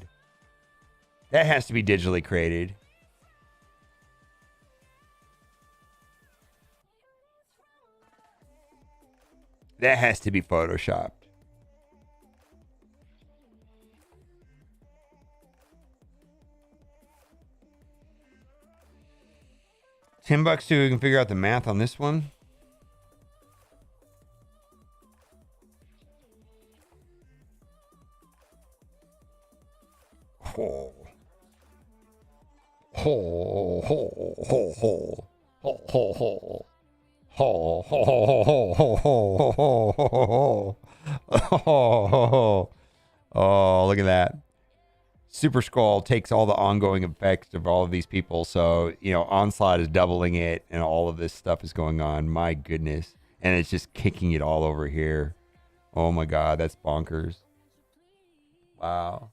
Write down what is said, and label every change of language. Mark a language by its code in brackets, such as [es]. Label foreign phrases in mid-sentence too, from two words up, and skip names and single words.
[en] That has to be digitally created. That has to be photoshopped. $10 so we can figure out the math on this one. Oh. Ho, ho, ho, ho. Ho, ho, ho. Ho, ho, ho, ho, ho, ho, ho, ho, ho, ho. Oh, look at that. Super Skull takes all the ongoing effects of all of these people. So, you know, Onslaught is doubling it and all of this stuff is going on. My goodness. And it's just kicking it all over here. Oh my God, that's bonkers. Wow.